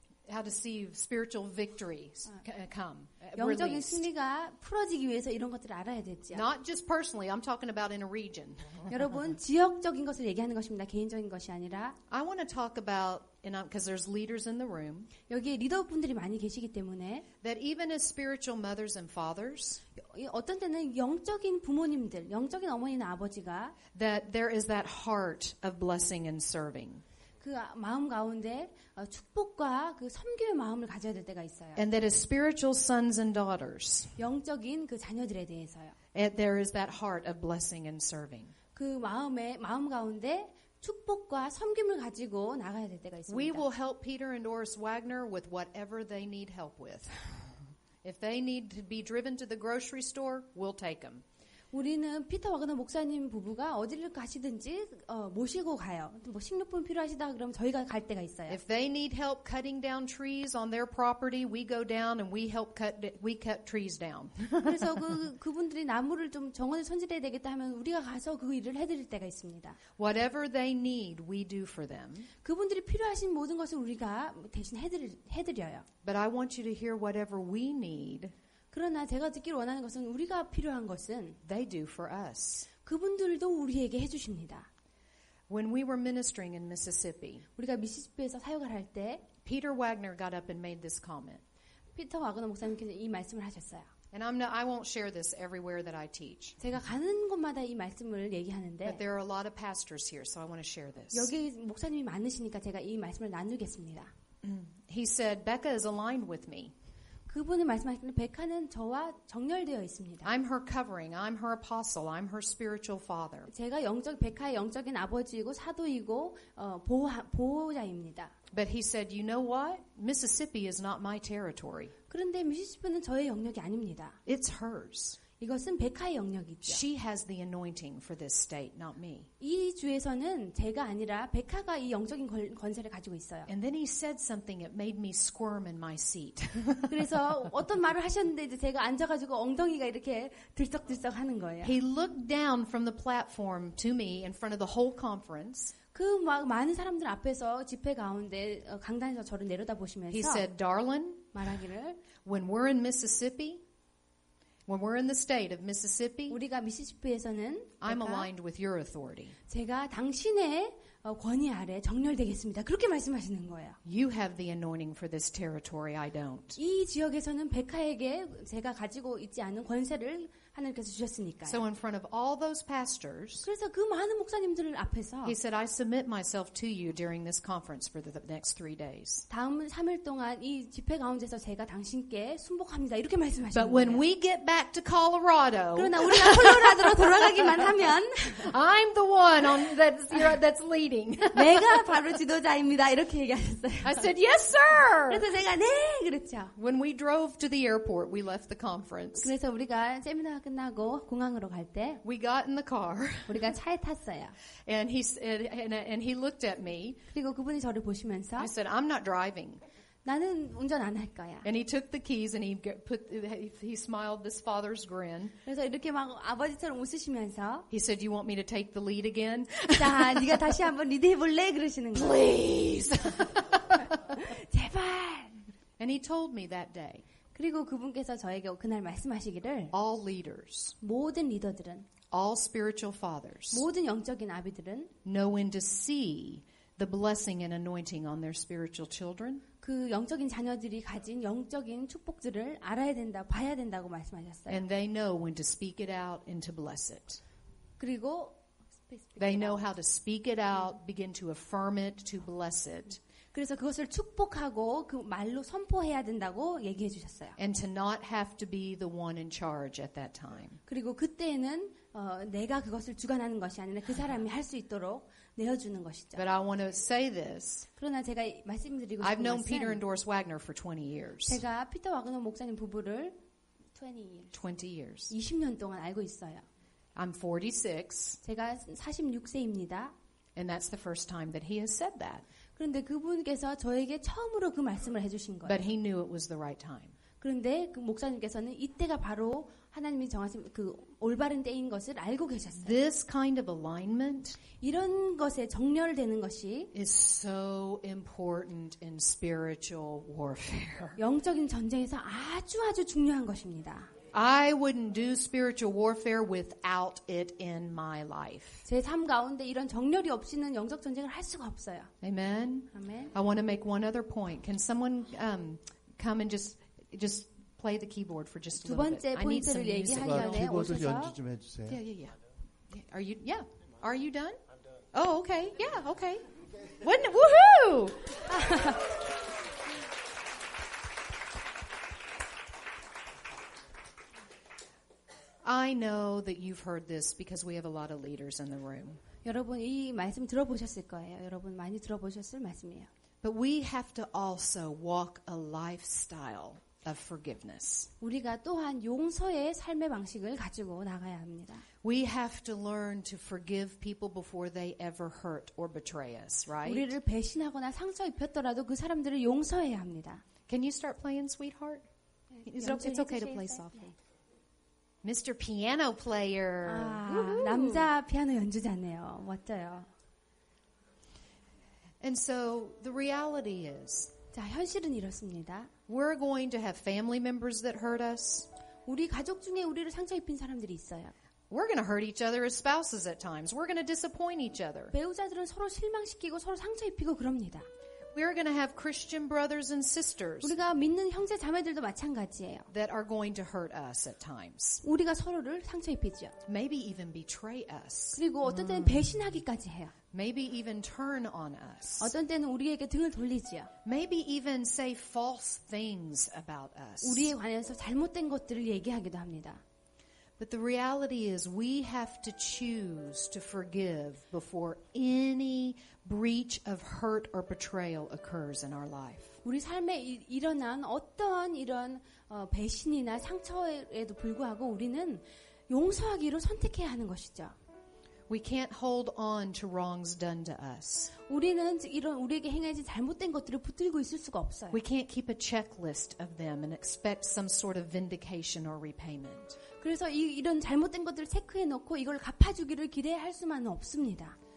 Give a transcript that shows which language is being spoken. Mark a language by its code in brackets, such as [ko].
[en] How to see spiritual victories come. [ko] 영적인 [en] Released. [ko] 승리가 풀어지기 위해서 이런 것들을 알아야 되죠. [en] Not just personally, I'm talking about in a region. [ko] 여러분 지역적인 것을 얘기하는 것입니다. 개인적인 것이 아니라 [en] I want to talk about, because there's leaders in the room, [ko] 여기에 리더분들이 많이 계시기 때문에 [en] that even as spiritual mothers and fathers, [ko] 어떤 때는 영적인 부모님들, 영적인 어머니나 아버지가 [en] that there is that heart of blessing and serving. [ko] 그 마음 가운데 축복과 그 섬김의 마음을 가져야 될 때가 있어요. [en] And that as spiritual sons and daughters, [ko] 영적인 그 자녀들에 대해서요. [en] there is that heart of blessing and serving. [ko] 그 마음 가운데 축복과 섬김을 가지고 나가야 될 때가 있습니다. [en] We will help Peter and Doris Wagner with whatever they need help with. If they need to be driven to the grocery store, we'll take them. [ko] 우리는 피터 와그너 목사님 부부가 어디를 가시든지 모시고 가요. 뭐 식료품 필요하시다 그러면 저희가 갈 때가 있어요. [en] If they need help cutting down trees on their property, we go down and we cut trees down. [ko] 그래서 그분들이 나무를 좀 정원에 손질해야 되겠다 하면 우리가 가서 그 일을 해드릴 때가 있습니다. [en] Whatever they need, we do for them. [ko] 그분들이 필요하신 모든 것을 우리가 대신 해드려요. [en] But I want you to hear whatever we need, [ko] 그러나 제가 듣기를 원하는 것은 우리가 필요한 것은 [en] they do for us. [ko] 그분들도 우리에게 해주십니다. [en] When we were ministering in Mississippi, [ko] 우리가 미시시피에서 사역을 할 때 [en] Peter Wagner got up and made this comment. [ko] 피터 와그너 목사님께서 이 말씀을 하셨어요. [en] And I won't share this everywhere that I teach. [ko] 제가 가는 곳마다 이 말씀을 얘기하는데 [en] But there are a lot of pastors here, so I want to share this. [ko] 여기 목사님이 많으시니까 제가 이 말씀을 나누겠습니다. [en] He said, Becca is aligned with me. [ko] 그분이 말씀하시는 백화는 저와 정렬되어 있습니다. [en] I'm her covering. I'm her apostle. I'm her spiritual father. [ko] 제가 백화의 영적인 아버지이고 사도이고 보호자입니다. [en] But he said, you know what? Mississippi is not my territory. [ko] 그런데 미시시피는 저의 영역이 아닙니다. [en] It's hers. [ko] 이것은 백하의 영역이죠. [en] She has the anointing for this state, not me. [ko] 이 주에서는 제가 아니라 백하가 이 영적인 권세를 가지고 있어요. [en] And then he said something that made me squirm in my seat. [ko] 그래서 어떤 말을 하셨는데 이제 제가 앉아가지고 엉덩이가 이렇게 들썩들썩 하는 거예요. [en] He looked down from the platform to me in front of the whole conference. [ko] 그 막 많은 사람들 앞에서 집회 가운데 강단에서 저를 내려다 보시면서 [en] He said, "Darling, [ko] 말하기를 [en] when we're in Mississippi, when we're in the state of Mississippi, [ko] 우리가 미시시피에서는 [en] I'm aligned with your authority. [ko] 제가 당신의 권위 아래 정렬되겠습니다. 그렇게 말씀하시는 거예요. [en] You have the anointing for this territory, I don't." [ko] 이 지역에서는 백하에게 제가 가지고 있지 않은 권세를 하나님께서 주셨으니까요. [en] So in front of all those pastors, [ko] 그래서 그 많은 목사님들 앞에서 [en] he said, "I submit myself to you during this conference for the next 3 days. [ko] 다음 3일 동안 이 집회 가운데서 제가 당신께 순복합니다. 이렇게 말씀하시는 [en] But when [ko] 거예요. [en] we get back to Colorado, [ko] 그러나 우리가 콜로라도로 돌아가기만 하면 [en] I'm the one that's leading." [ko] 내가 바로 지도자입니다. 이렇게 얘기하셨어요. [en] I said, "Yes, sir." [ko] 그래서 제가 네 그랬죠. [en] When we drove to the airport, we left the conference. [ko] 그래서 우리가 세미나가 끝나고 공항으로 갈 때 [en] We got in the car, [ko] 우리가 차에 탔어요. [en] and he said, and he looked at me. [ko] 그리고 그분이 저를 보시면서 [en] I said, "I'm not driving." [ko] 나는 운전 안 할 거야. [en] And he took the keys and he smiled this father's grin. [ko] 그래서 이렇게 막 아버지처럼 웃으시면서 [en] He said, "You want me to take the lead again?" [ko] 자, 네가 다시 한번 리드해볼래? 그러시는 거예요. [en] Please. [ko] 제발. [en] And he told me that day, [ko] 그리고 그분께서 저에게 그날 말씀하시기를 [en] all leaders, [ko] 모든 리더들은 [en] all spiritual fathers [ko] 모든 영적인 아비들은 [en] know when to see the blessing and anointing on their spiritual children, [ko] 그 영적인 자녀들이 가진 영적인 축복들을 알아야 된다, 봐야 된다고 말씀하셨어요. [en] and they know when to speak it out and to bless it. [ko] 그리고 [en] They know how to speak it out, begin to affirm it, to bless it, [ko] 그래서 그것을 축복하고 그 말로 선포해야 된다고 얘기해 주셨어요. [en] and to not have to be the one in charge at that time. [ko] 그리고 그때는 내가 그것을 주관하는 것이 아니라 그 사람이 할 수 있도록 내어주는 것이죠. [en] But I want to say this. [ko] 그러나 제가 말씀드리고 [en] I've [ko] 싶은 [en] known Peter [ko] 것은 [en] and Doris Wagner for 20 years. [ko] 제가 피터 와그너 목사님 부부를 [en] 20 years. [ko] 20년 동안 알고 있어요. [en] I'm 46, [ko] 제가 46세입니다. [en] and that's the first time that he has said that. [ko] 그런데 그분께서 저에게 처음으로 그 말씀을 해주신 거예요. [en] But he knew it was the right time. [ko] 그런데 그 목사님께서는 이때가 바로 하나님이 정하신 그 올바른 때인 것을 알고 계셨어요. [en] This kind of alignment [ko] 이런 것에 정렬되는 것이 [en] is so important in spiritual warfare. [ko] 영적인 전쟁에서 아주 중요한 것입니다. [en] I wouldn't do spiritual warfare without it in my life. [ko] 제 삶 가운데 이런 정렬이 없이는 영적 전쟁을 할 수가 없어요. [en] Amen. [ko] 아멘. [en] I want to make one other point. Can someone come and just play the keyboard for just a [ko] 두 [en] little bit? [ko] 번째 [en] I need some [ko] 포인트를 [en] music. [ko] 얘기하기 전에 키보드 오셔서 연주 좀 해주세요. [en] Yeah. Are you? Yeah. Are you done? I'm done. Oh, okay. Yeah. Okay. Woohoo! I know that you've heard this because we have a lot of leaders in the room. [ko] 여러분 이 말씀 들어보셨을 거예요. 여러분 많이 들어보셨을 말씀이에요. [en] But we have to also walk a lifestyle of forgiveness. [ko] 우리가 또한 용서의 삶의 방식을 가지고 나가야 합니다. [en] We have to learn to forgive people before they ever hurt or betray us, right? [ko] 우리를 배신하거나 상처 입혔더라도 그 사람들을 용서해야 합니다. [en] Can you start playing, sweetheart? It's okay to play softly. Mr. Piano Player. [ko] 남자 피아노 연주자네요. 멋져요. [en] And so the reality is, [ko] 자, 현실은 이렇습니다. [en] we're going to have family members that hurt us. [ko] 우리 가족 중에 우리를 상처 입힌 사람들이 있어요. [en] We're going to hurt each other as spouses at times. We're going to disappoint each other. [ko] 배우자들은 서로 실망시키고 서로 상처 입히고 그럽니다. [en] We're going to have Christian brothers and sisters [ko] 우리가 믿는 형제 자매들도 마찬가지예요. [en] that are going to hurt us at times. [ko] 우리가 서로를 상처 입히죠. [en] Maybe even betray us. [ko] 그리고 어떤 때는 배신하기까지 해요. [en] Maybe even turn on us. [ko] 어떤 때는 우리에게 등을 돌리지요. [en] Maybe even say false things about us. [ko] 우리에 관해서 잘못된 것들을 얘기하기도 합니다. [en] But the reality is we have to choose to forgive before any breach of hurt or betrayal occurs in our life. [ko] 우리 삶에 일어난 어떤 이런 배신이나 상처에도 불구하고 우리는 용서하기로 선택해야 하는 것이죠. [en] We can't hold on to wrongs done to us. [ko] 우리는 이런 우리에게 행해진 잘못된 것들을 붙들고 있을 수가 없어요. [en] We can't keep a checklist of them and expect some sort of vindication or repayment. [ko] 그래서 이런 잘못된 것들을 체크해 놓고 이걸 갚아주기를 기대할 수만은 없습니다.